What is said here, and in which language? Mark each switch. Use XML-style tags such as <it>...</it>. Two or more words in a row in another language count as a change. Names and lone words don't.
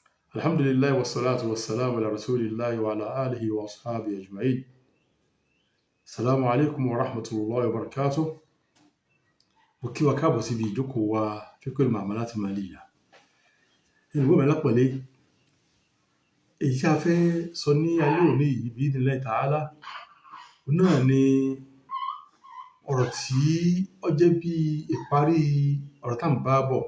<ar>الحمد لله والصلاة والسلام على رسول الله وعلى آله وأصحابه أجمعين. السلام عليكم ورحمة الله وبركاته.</ar> <yo>Mo kí wa káàbọ̀ síbi ìjókòó wa</yo> <ar>فقه المعاملات المالية.</ar> <yo>Ìwé mi lápẹ̀lẹ́ èyí tí a fẹ́ sọ ní alẹ́ òní yìí</yo> <ar>بإذن الله تعالى</ar> <yo>náà ni ọ̀rọ̀ tí ó jẹ́ bí ìparí ọ̀rọ̀ tá à ń bá bọ̀.</yo>